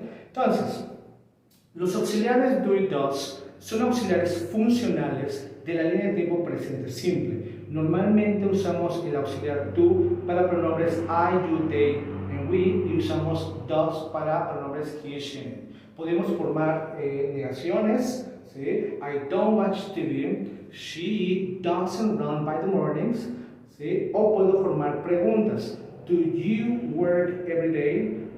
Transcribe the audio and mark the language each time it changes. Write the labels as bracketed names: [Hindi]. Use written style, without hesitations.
[Spanish] Entonces, los auxiliares do y does son auxiliares funcionales de la línea de tiempo presente simple. Normalmente usamos el auxiliar do para pronombres [English] I, you, they and we, [Spanish] y usamos does para pronombres he, she. Podemos formar negaciones, ¿sí? [English] I don't watch TV, she doesn't run by the mornings, [Spanish] ¿sí? O puedo formar preguntas. [English] Do you work every day?